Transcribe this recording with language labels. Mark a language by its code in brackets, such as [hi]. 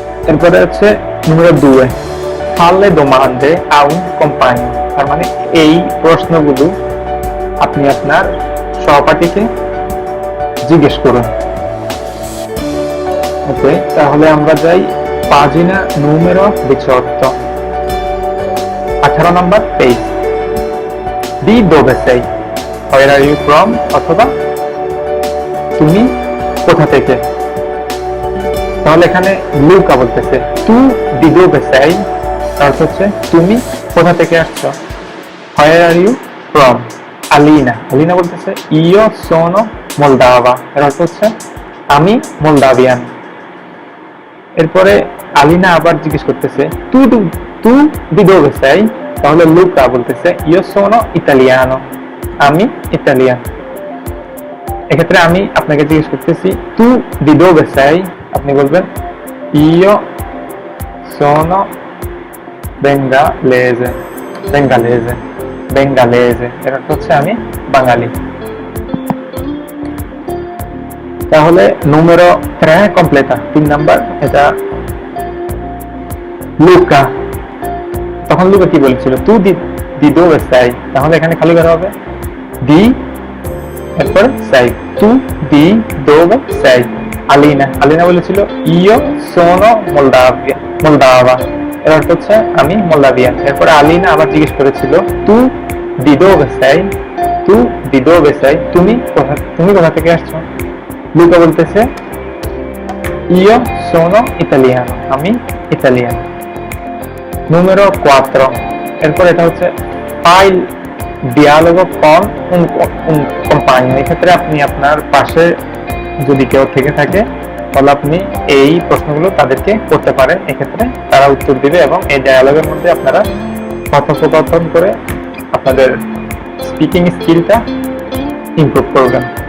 [bn] এরপরে হচ্ছে [it] numero 2 falle domande a un compagno, [bn] তার মানে এই প্রশ্নগুলো আপনি আপনার সহপাঠীকে জিজ্ঞেস করুন। ওকে, তাহলে আমরা যাই pagina numero 18, 18 number page. [it] di dove sei, [en] where are you from, [bn] অথবা তুমি কোথা থেকে। তাহলে এখানে লুকা বলতেছে [it] tu di dove sei, [bn] তার অর্থ হচ্ছে তুমি কোথা থেকে আসছো। [en] where are you from, [bn] Alina বলতেছে [it] io sono moldava, [bn] এর অর্থ হচ্ছে আমি মোলদাভিয়ান। এরপরে আলিনা আবার জিজ্ঞেস করতেছে [it] tu di dove sei, [bn] তাহলে লুকা বলতেছে [it] io sono italiano, [bn] আমি ইতালিয়ান। এক্ষেত্রে আমি আপনাকে জিজ্ঞেস করতেছি তু [it] di dove sei, [bn] আপনি বলবেন [it] io sono bengalese, bengalese, bengalese, [bn] এর অর্থ হচ্ছে আমি বাঙালি। তাহলে [it] numero 3 completa, [bn] 3 নাম্বার, এটা লুকা। তখন লুকা কি বলেছিল? তু [it] di dove sei, [bn] তাহলে এখানে খালি করা হবে di, এরপর sei, [it] tu di dove sei। [bn] Alina, Alina বলেছিল [it] io sono moldava, [bn] এর অর্থ হচ্ছে আমি মোলদাভিয়ান। এরপরে আলিনা আবার জিজ্ঞেস করেছিল [it] tu di dove sei, tu di dove sei, [bn] তুমি কোথা থেকে আসছো? লুকা বলতেছে [it] io sono italiano, [bn] আমি ইতালিয়ান। [it] numero 4, [bn] এরপর এটা হচ্ছে [it] fai dialogo con un compagno। [bn] এক্ষেত্রে আপনি আপনার পাশে যদি কেউ থেকে থাকে তাহলে আপনি এই প্রশ্নগুলো তাদেরকে করতে পারেন, এক্ষেত্রে তারা উত্তর দিবে এবং এই ডায়ালগের মধ্যে আপনারা কথোপকথন করে আপনাদের স্পিকিং স্কিলটা ইমপ্রুভ করবেন।